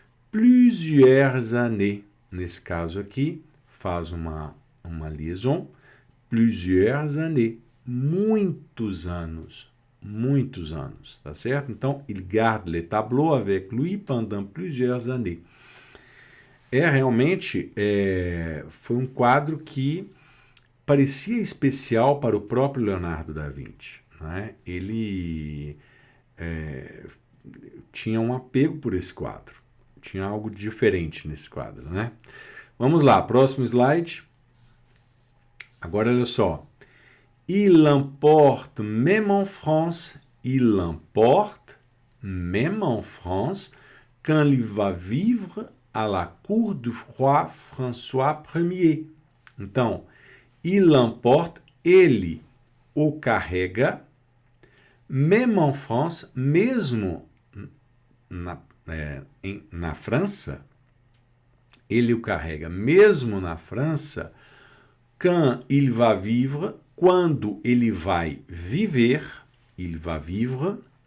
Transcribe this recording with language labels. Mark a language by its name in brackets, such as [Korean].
[Portuguese] Plusieurs années, nesse caso aqui, faz uma liaison, plusieurs années, muitos anos, muitos anos, tá certo? [French] Então, il garde les tableaux avec lui pendant plusieurs années. [Portuguese] Realmente, foi um quadro que parecia especial para o próprio Leonardo da Vinci, né? Ele tinha um apego por esse quadro, tinha algo diferente nesse quadro, né? Vamos lá, próximo slide. Agora, olha só. [French] Il l'emporte même en France, il l'emporte même en France, quand il va vivre à la cour du roi François Ier. [Portuguese] Então, il l'emporte, ele o carrega, même en France, mesmo na França, ele o carrega mesmo na França, quand il va vivre, quando ele vai viver, il va vivre,